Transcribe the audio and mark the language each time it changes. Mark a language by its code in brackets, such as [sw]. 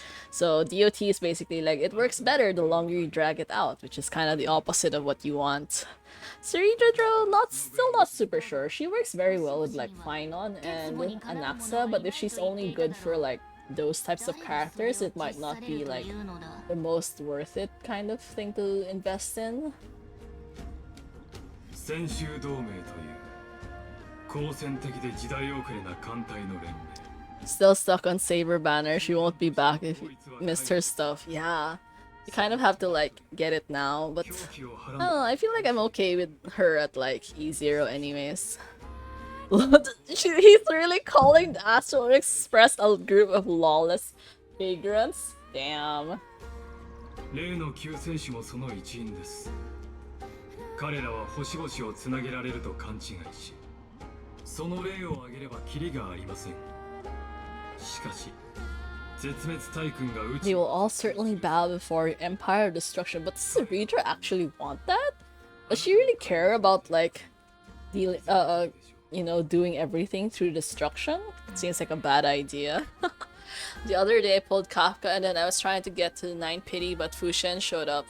[en] So DOT is basically like it works better the longer you drag it out, which is kind of the opposite of what you want. Suridra, still not super sure. She works very well with like Finon and Anaxa, but if she's only good for like those types of characters, it might not be like the most worth it kind of thing to invest in. [ja] 先週同盟という好戦的で時代遅れな艦隊の連盟。 [en] Still stuck on Saber Banner. She won't be back if you missed her stuff. Yeah. You kind of have to like get it now, but I don't know, I feel like I'm okay with her at like E0 anyways. He's really calling the Astral Express a group of lawless vagrants? Damn. [ja] 例の救世主もその一員です。彼らは星々をつなげられると勘違いし、その例を挙げればキリがありません。しかし、絶滅大軍が宇宙 [en] They will all certainly bow before Empire destruction, but does the reader actually want that? Does she really care about like dealing, you know, doing everything through destruction? It seems like a bad idea. The other day I pulled Kafka and then I was trying to get to 9 pity, but Fushen showed up.